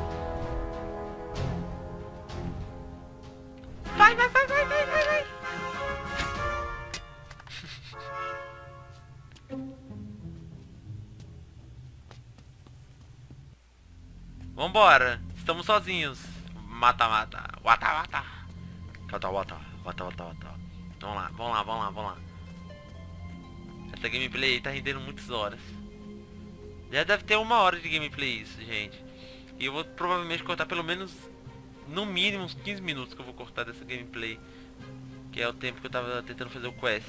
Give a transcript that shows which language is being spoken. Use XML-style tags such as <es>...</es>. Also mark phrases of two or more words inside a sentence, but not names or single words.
<pt>Vai, vai, vai, vai, vai, vai, vai. Vambora. Estamos sozinhos. Mata, mata. Wata, wata. Wata, wata. Wata, wata, wata. Vamos lá, vamos lá, vamos lá, vamos lá. Essa gameplay aí tá rendendo muitas horas. Já deve ter 1 hora de gameplay isso, gente. E eu vou provavelmente cortar pelo menos, no mínimo, uns 15 minutos que eu vou cortar dessa gameplay. Que é o tempo que eu tava tentando fazer o quest.</pt>